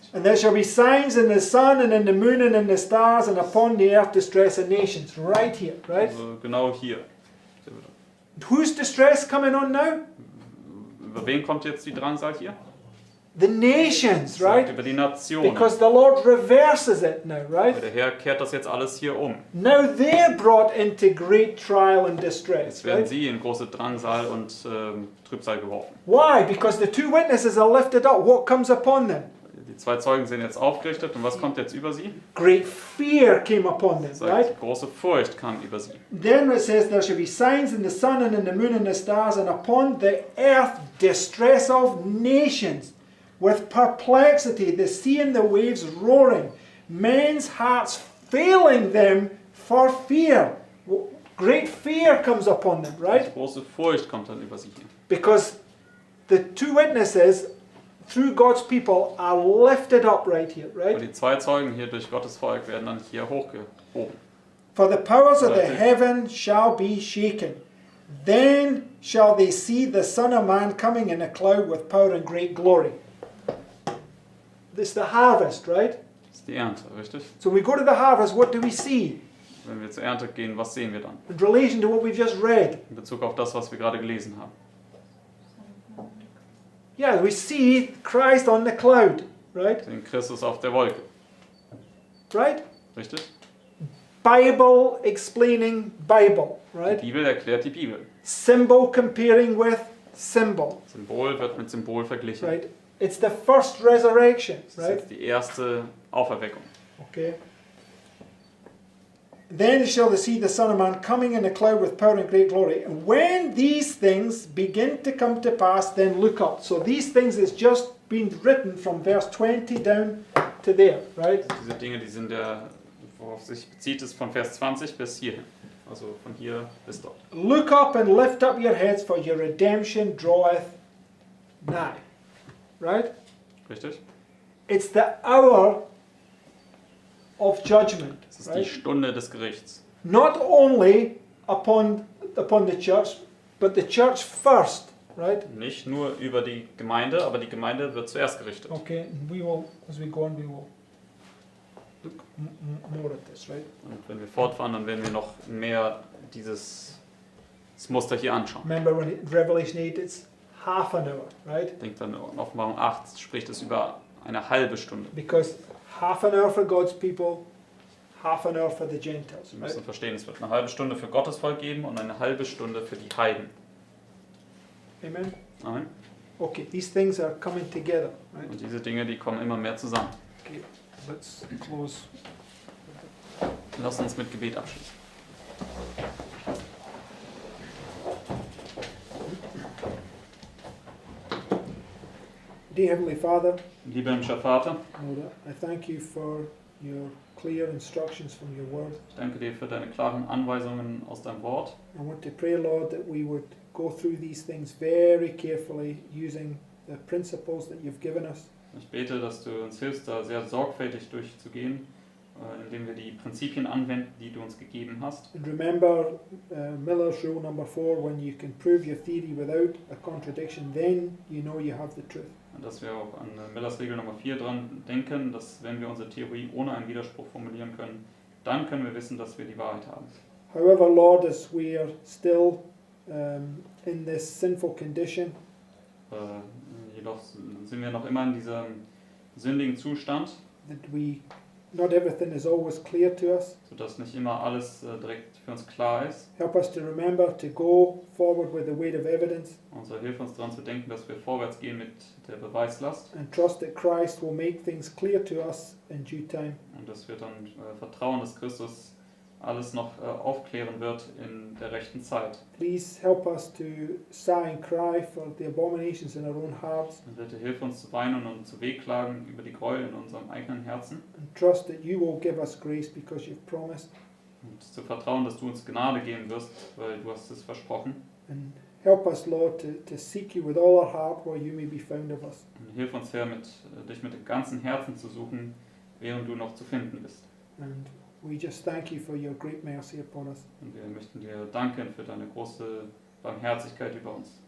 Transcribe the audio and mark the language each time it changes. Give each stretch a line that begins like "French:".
English: And there shall be signs in the sun and in the moon and in the stars, and upon the earth distress of nations. Right here, right?
German: Also genau hier.
English: Whose distress coming on now?
German: Über wen kommt jetzt die Drangsal hier?
English: The nations,
German: Sagt
English: right?
German: über die Nationen.
English: Because the Lord reverses it now,
German: Weil
English: right?
German: der Herr kehrt das jetzt alles hier um.
English: Now they're brought into great trial and distress,
German: Jetzt werden
English: right?
German: sie in große Drangsal und Trübsal geworfen.
English: Why? Because the two witnesses are lifted up. What comes upon them?
German: Die zwei Zeugen sind jetzt aufgerichtet und was kommt jetzt über sie?
English: Great fear came upon them,
German: Sagt,
English: right?
German: große Furcht kam über sie.
English: Then it says there shall be signs in the sun and in the moon and the stars, and upon the earth distress of nations, with perplexity, the sea and the waves roaring, men's hearts failing them for fear. Great fear comes upon them, right?
German: Große Furcht kommt dann über sie hier.
English: Because the two witnesses, through God's people, are lifted up right here,
German: Weil
English: right?
German: die zwei Zeugen hier durch Gottes Volk werden dann hier hochgehoben.
English: For the powers of the Right. heaven shall be shaken. Then shall they see the Son of Man coming in a cloud with power and great glory. This is the harvest, right?
German: Das ist die Ernte, richtig?
English: So when we go to the harvest, what do we see?
German: Wenn wir zur Ernte gehen, was sehen wir dann?
English: In relation to what we've just read.
German: In Bezug auf das, was wir gerade gelesen haben.
English: Yeah, we see Christ on the cloud, right?
German: Wir sehen Christus auf der Wolke,
English: Right?
German: richtig?
English: Bible explaining Bible,
German: Die
English: right?
German: Bibel erklärt die Bibel.
English: Symbol comparing with symbol,
German: Symbol wird mit Symbol verglichen.
English: right? It's the first resurrection,
German: Das ist
English: right?
German: jetzt die erste Auferweckung.
English: Okay. Then shall they see the Son of Man coming in a cloud with power and great glory. And when these things begin to come to pass, then look up. So these things is just been written from verse 20 down to there, right?
German: Diese Dinge, die sind worauf sich bezieht, ist von Vers 20 bis hierhin. Also von hier bis dort.
English: Look up and lift up your heads, for your redemption draweth nigh. Right?
German: Richtig?
English: It's the hour of judgment.
German: Es ist die Stunde des Gerichts.
English: Not only upon the church, but the church first, right?
German: Nicht nur über die Gemeinde, aber die Gemeinde wird zuerst gerichtet.
English: Okay, we will, as we go on, we will look more at this, right?
German: Und wenn wir fortfahren, dann werden wir noch mehr das Muster hier anschauen.
English: Remember when Revelation 8, it's half an hour, right?
German: Denkt dann in Offenbarung 8 spricht es über eine halbe Stunde.
English: Because half an hour for God's people, half an hour for the Gentiles,
German: Wir
English: right?
German: müssen verstehen, es wird eine halbe Stunde für Gottes Volk geben und eine halbe Stunde für die Heiden.
English: Amen? Amen. Okay, these things are coming together, right?
German: Und diese Dinge, die kommen immer mehr zusammen.
English: Okay, let's close.
German: Lass uns mit Gebet abschließen.
English: Dear Heavenly Father,
German: Lieber himmlischer Vater,
English: Lord, I thank you for your clear instructions from your word.
German: ich danke dir für deine klaren Anweisungen aus deinem Wort.
English: I want to pray, Lord, that we would go through these things very carefully using the principles that you've given us.
German: Ich bete, dass du uns hilfst, da sehr sorgfältig durchzugehen, indem wir die Prinzipien anwenden, die du uns gegeben hast.
English: And remember Miller's rule number 4, when you can prove your theory without a contradiction, then you know you have the truth.
German: Und dass wir auch an Millers Regel Nummer 4 dran denken, dass wenn wir unsere Theorie ohne einen Widerspruch formulieren können, dann können wir wissen, dass wir die Wahrheit haben.
English: However, Lord, as we are still in this sinful condition,
German: Jedoch sind wir noch immer in diesem sündigen Zustand, that not everything is always clear to us. sodass nicht immer alles direkt für uns klar ist.
English: Help us to remember to go forward with the weight of evidence
German: Und so hilft uns daran zu denken, dass wir vorwärts gehen mit der Beweislast
English: and trust that Christ will make things clear to us in due time.
German: und dass wir dann vertrauen, dass Christus alles noch aufklären wird in der rechten Zeit.
English: Please help us to sigh and cry for the abominations in our own hearts
German: Und bitte hilf uns zu weinen und zu wehklagen über die Gräuel in unserem eigenen Herzen
English: and trust that you will give us grace because you've promised.
German: und zu vertrauen, dass du uns Gnade geben wirst, weil du hast es versprochen.
English: And help us, Lord, to seek you with all our heart where you may be found of us.
German: Und hilf uns, Herr, dich mit dem ganzen Herzen zu suchen, während du noch zu finden bist.
English: And we just thank you for your great mercy upon us.
German: Und wir möchten dir danken für deine große Barmherzigkeit über uns.